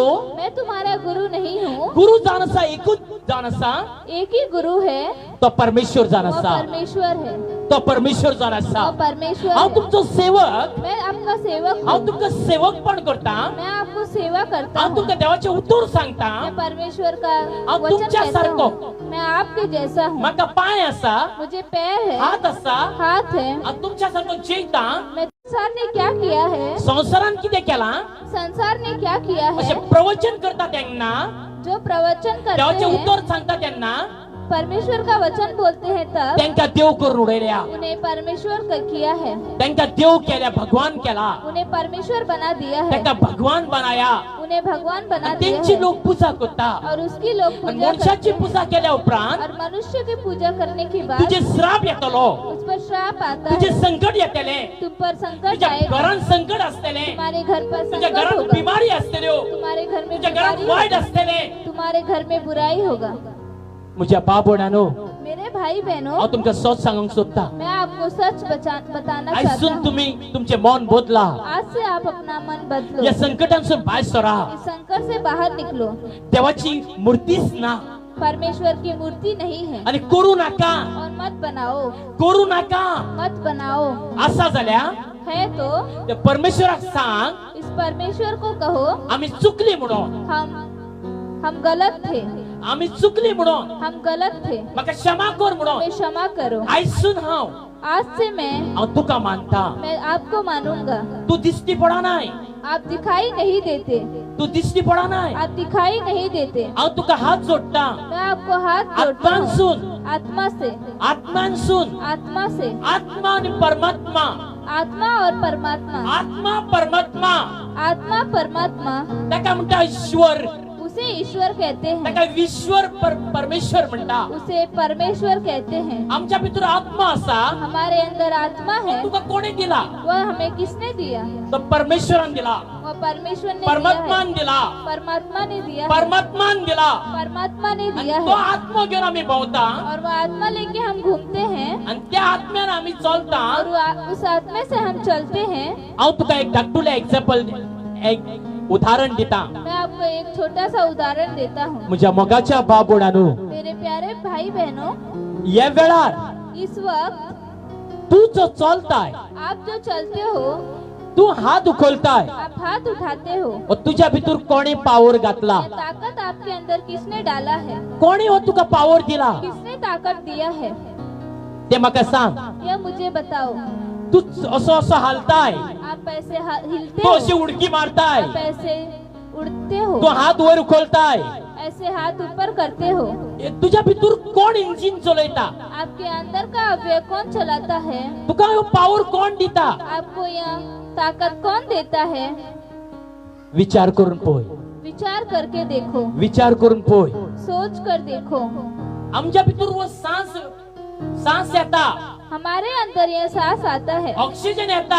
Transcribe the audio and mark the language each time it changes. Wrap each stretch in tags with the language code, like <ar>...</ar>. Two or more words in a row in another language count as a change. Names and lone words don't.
<hi>मैं तुम्हारा गुरु नहीं हूँ,</hi> <kok>गुरु जावन आसा एकूच जावन आसा,</kok> <hi>एक ही गुरु है,</hi> <kok>तो परमेश्वर जावन</kok> <hi>वो</hi> <kok>आसा,</kok> <hi>परमेश्वर है,</hi> <kok>तो परमेश्वर जावन आसा।</kok> <hi>वो परमेश्वर</hi> <kok>हांव</kok> <hi>है।</hi> <kok>तुमचो सेवक,</kok> <hi>मैं आपका सेवक</hi> <kok>हांव</kok> <hi>हूँ,</hi> <kok>तुमकां सेवकपण करता,</kok> <hi>मैं आपको सेवा करता</hi> <kok>हांव</kok> <hi>हूँ,</hi> <kok>तुमकां देवाचें उतर सांगता।</kok> <hi>मैं परमेश्वर का आप वचन</hi> <kok>तुमच्या</kok> <hi>कहता</hi> <kok>सारखो।</kok> <hi>हूँ, मैं आपके जैसा हूँ,</hi> <kok>म्हाका पांय आसा,</kok> <hi>मुझे पैर है,</hi> <kok>हात आसा,</kok> <hi>हाथ है,</hi> <kok>हांव तुमच्या सारको जेयता।</kok> <hi>मैं संसार ने क्या किया है,</hi> <kok>संवसारान कितें केलां</kok> <hi>संसार ने क्या किया</hi> <kok>अशें</kok> <hi>है,</hi> <kok>प्रवचन करता तेन्ना,</kok> <hi>जो प्रवचन करते</hi> <kok>देवाचें</kok> <hi>हैं,</hi> <kok>उतर सांगता तेन्ना</kok> <hi>परमेश्वर का वचन बोलते हैं तब</hi> <kok>तेंकां देव करून उडयल्या,</kok> <hi>उन्हें परमेश्वर का किया है,</hi> <kok>तेंकां देव केल्या, भगवान केला,</kok> <hi>उन्हें परमेश्वर बना दिया है,</hi> <kok>तेंकां भगवान बनाया</kok> <hi>उन्हें भगवान बना</hi> <kok>आणि</kok> <hi>दिया</hi> <kok>तेंची</kok> <hi>है</hi> <kok>लोक पूजा करता।</kok> <hi>और उसकी लोग</hi> <kok>आणि</kok> <hi>पूजा</hi> <kok>मनशाची</kok> <hi>करते हैं।</hi> <kok>पूजा केल्या उपरांत</kok> <hi>और मनुष्य की पूजा करने के बाद</hi> <kok>तुझे श्राप येतलो,</kok> <hi>उस पर श्राप आता</hi> <kok>तुझे</kok> <hi>है,</hi> <kok>संकट येतले,</kok> <hi>तुम पर संकट</hi> <kok>तुझ्या</kok> <hi>आएगा,</hi> <kok>घरान संकट असतले,</kok> <hi>तुम्हारे घर पर</hi> <kok>तुझ्या</kok> <hi>संकट</hi> <kok>घरात</kok> <hi>होगा,</hi> <kok>बिमारी असतल्यो,</kok> <hi>तुम्हारे घर में</hi> <kok>तुझ्या घरात</kok> <hi>बीमारी</hi> <kok>वाईट</kok> <hi>होगी,</hi> <kok>असतले।</kok> <hi>तुम्हारे घर में बुराई होगा।</hi> <kok>म्हज्या बाबणानो,</kok> <hi>मेरे भाई बहनों,</hi> <kok>हांव तुमकां सच सांगूंक सोदता,</kok> <hi>मैं आपको सच बताना चाहता</hi> <kok>आयसून</kok> <hi>हूँ,</hi> <kok>तुम्ही तुमचे मन बदला,</kok> <hi>आज से आप अपना मन बदलो,</hi> <kok>या संकटांसून भायर सरा,</kok> <hi>इस संकट से बाहर निकलो।</hi> <kok>देवाची मूर्तीच ना</kok> <hi>परमेश्वर की मूर्ति नहीं है</hi> <kok>आणि करू नाका,</kok> <hi>और मत बनाओ,</hi> <kok>करू नाका।</kok> <hi>मत बनाओ।</hi> <kok>असा जाल्यार</kok> <hi>है तो</hi> <kok>त्या परमेश्वराक सांग</kok> <hi>इस परमेश्वर को कहो</hi> <kok>आम्ही चुकली म्हणून,</kok> <hi>हम गलत थे,</hi> <kok>आम्ही चुकली म्हणून,</kok> <hi>हम गलत थे,</hi> <kok>म्हाका क्षमा कर म्हणून</kok> <hi>हमें क्षमा करो।</hi> <kok>आयसून</kok> <hi>आज से मैं</hi> <kok>हांव तुका मानता।</kok> <hi>आपको मानूंगा।</hi> <kok>तू दिसती पडा नाय,</kok> <hi>आप दिखाई नहीं देते,</hi> <kok>तू दिसती पडा नाय,</kok> <hi>आप दिखाई नहीं देते,</hi> <kok>हांव तुका हात जोडटा,</kok> <hi>मैं आपको हाथ जोड़ता हूँ,</hi> <kok>आत्मानसून,</kok> <hi>आत्मा से,</hi> <kok>आत्मानसून,</kok> <hi>आत्मा से,</hi> <kok>आत्मा आणि परमात्मा,</kok> <hi>आत्मा और परमात्मा,</hi> <kok>आत्मा परमात्मा,</kok> <hi>आत्मा परमात्मा,</hi> <kok>ताका म्हणटा ईश्वर,</kok> <hi>उसे ईश्वर कहते हैं,</hi> <kok>ताका विश्वर परमेश्वर म्हणटा।</kok> <hi>उसे परमेश्वर कहते हैं।</hi> <kok>आमच्या भितर आत्मा असा,</kok> <hi>हमारे अंदर आत्मा है,</hi> <kok>तुका कोणी दिला?</kok> <hi>वह हमें किसने दिया?</hi> <kok>तो परमेश्वरान दिला,</kok> <hi>वह परमेश्वर ने दिया</hi> <kok>परमात्मान</kok> <hi>है,</hi> <kok>दिला,</kok> <hi>परमात्मा ने दिया है,</hi> <kok>परमात्मान दिला।</kok> <hi>परमात्मा ने</hi> <kok>आणि</kok> <hi>दिया</hi> <kok>तो</kok> <hi>है</hi> <kok>आत्मा घेऊन आम्ही भोवता</kok> <hi>और वह आत्मा लेके हम घूमते हैं</hi> <kok>आणि त्या आत्म्यान आम्ही चलता।</kok> <hi>और उस आत्मा से हम चलते हैं।</hi> <kok>हांव तुका एक धाकटुलें एक्झाम्पल, एक उदाहरण दिता।</kok> <hi>मैं आपको एक छोटा सा उदाहरण देता हूँ।</hi> <kok>म्हज्या मोगाच्या बाबुडानो,</kok> <hi>मेरे प्यारे भाई बहनों,</hi> <kok>ह्या वेळार</kok> <hi>इस वक्त</hi> <kok>तू जो चलताय,</kok> <hi>आप जो चलते हो,</hi> <kok>तू हात उखलताय,</kok> <hi>आप हाथ उठाते हो,</hi> <kok>और तुझ्या भितर कोणी पावर घातला?</kok> <hi>ये ताकत आपके अंदर किसने डाला है?</hi> <kok>कोणी हो तुका पावर दिला?</kok> <hi>किसने ताकत दिया है?</hi> <kok>ते म्हाका सांग।</kok> <hi>यह मुझे बताओ।</hi> <kok>तू असो असो हालताय,</kok> <hi>आप ऐसे हिलते</hi> <kok>तू</kok> <hi>हो,</hi> <kok>अशी उडकी मारताय,</kok> <hi>आप ऐसे उड़ते हो,</hi> <kok>तू हात वर उखलताय,</kok> <hi>ऐसे हाथ ऊपर करते हो।</hi> <kok>तुझ्या भितर कोण इंजिन चलयता?</kok> <hi>आपके अंदर का अवयव कौन चलाता है?</hi> <kok>तुका ह्यो पावर कोण दिता?</kok> <hi>आपको यह ताकत कौन देता है?</hi> <kok>विचार करून पळय।</kok> <hi>विचार करके देखो,</hi> <kok>विचार करून पळय.</kok> <hi>सोच कर देखो.</hi> <kok>आमच्या भितर वो सांस येता,</kok> <hi>हमारे अंदर ये सांस आता है,</hi> <kok>ऑक्सिजन येता,</kok>